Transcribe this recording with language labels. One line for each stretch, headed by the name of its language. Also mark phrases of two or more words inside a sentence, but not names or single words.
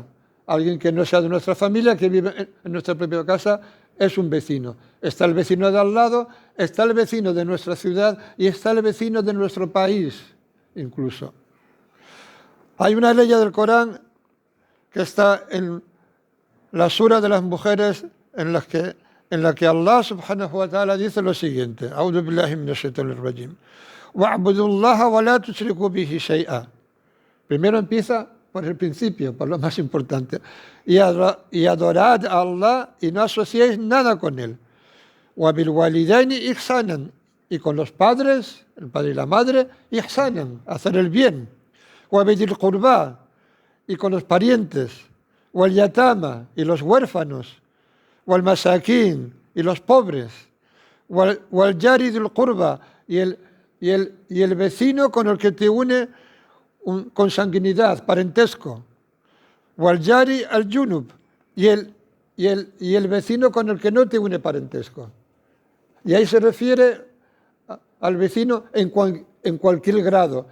Spanish: Alguien que no sea de nuestra familia, que vive en nuestra propia casa, es un vecino. Está el vecino de al lado, está el vecino de nuestra ciudad y está el vecino de nuestro país, incluso. Hay una ley del Corán que está en la sura de las mujeres, en la que
Arabic: الله سبحانه وتعالى
Spanish: dice lo siguiente:
Arabic: أعوذ بالله من الشيطان الرجيم. واعبدوا الله ولا تشركوا به شيئا.
Spanish: Primero empieza por el principio, por lo más importante. Y adorad a Allah y no asociéis nada con Él.
Arabic: وبالوالدين إحسانا.
Spanish: Y con los padres, el padre y la madre, ihsanan, hacer el bien.
Arabic: وبذي القربى.
Spanish: Y con los parientes.
Arabic: واليتامى,
Spanish: y los huérfanos.
Arabic: والمساكين,
Spanish: y los pobres.
Arabic: والجار ذي القربى,
Spanish: y el vecino con el que te une consanguinidad, parentesco.
Arabic: والجار الجنب,
Spanish: y el vecino con el que no te une parentesco. Y ahí se refiere al vecino en cualquier grado.